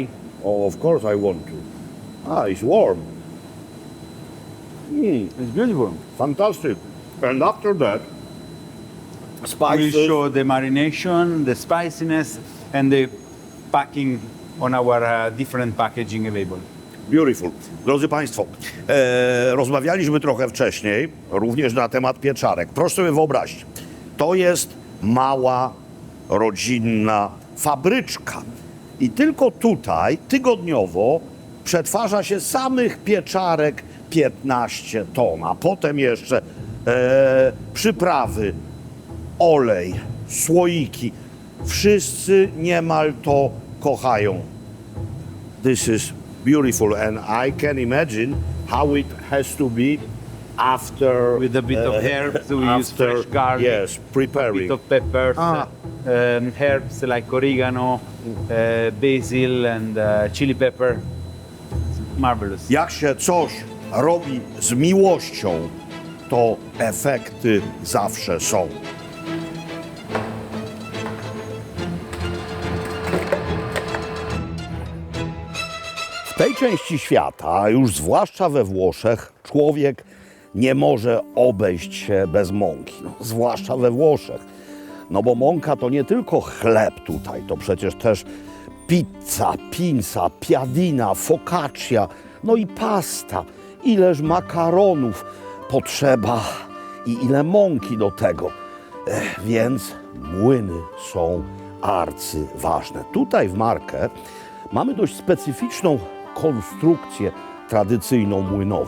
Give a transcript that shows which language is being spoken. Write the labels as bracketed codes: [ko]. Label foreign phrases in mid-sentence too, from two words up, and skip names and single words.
[en] Oh, of course I want to. It's warm. It's beautiful. Fantastic. And after that, We spices. show the marination, the spiciness, and the packing on our different packaging available. Beautiful. [pl] Drodzy Państwo, rozmawialiśmy trochę wcześniej również na temat pieczarek. Proszę sobie wyobrazić, to jest mała, rodzinna fabryczka. I tylko tutaj tygodniowo przetwarza się samych pieczarek 15 ton, a potem jeszcze przyprawy, olej, słoiki. Wszyscy niemal to kochają. [en] This is beautiful, and I can imagine how it has to be after With a bit of herbs, we use after, fresh garlic, yes, a preparing. bit of peppers, Ah. herbs like oregano, basil, and chili pepper. It's marvelous. [pl] Jak się coś robi z miłością, to efekty zawsze są. W tej części świata, a już zwłaszcza we Włoszech, człowiek nie może obejść się bez mąki. Zwłaszcza we Włoszech. No bo mąka to nie tylko chleb tutaj, to przecież też pizza, pinza, piadina, focaccia, no i pasta. Ileż makaronów potrzeba i ile mąki do tego. Więc młyny są arcyważne. Tutaj w Markę mamy dość specyficzną konstrukcję tradycyjną młynową.